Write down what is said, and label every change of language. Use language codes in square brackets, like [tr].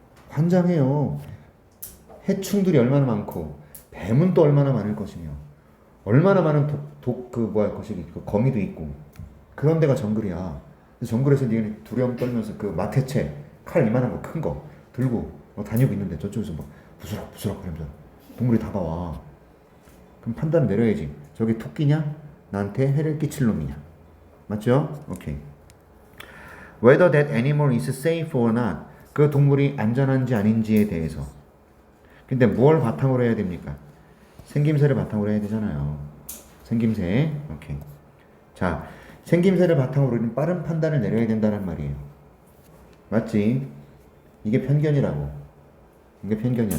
[ko] 환장해요. 해충들이 얼마나 많고 뱀은 또 얼마나 많을 것이며 얼마나 많은 거시기 거미도 있고 그런 데가 정글이야. 정글에서 니네 두려움 떨면서 그 마테체 칼 이만한 거 큰 거 들고 다니고 있는데 저쪽에서 막 부스럭부스럭 하면서 동물이 다가와. 그럼 판단을 내려야지. 저게 토끼냐? 나한테 해를 끼칠 놈이냐? 맞죠? 오케이. [en] Whether that animal is safe or not. [ko] 그 동물이 안전한지 아닌지에 대해서. 근데 뭘 바탕으로 해야 됩니까? 생김새를 바탕으로 해야 되잖아요. 생김새. 오케이. 자, 생김새를 바탕으로 우리는 빠른 판단을 내려야 된다는 말이에요. 맞지? 이게 편견이라고. 이게 편견이야.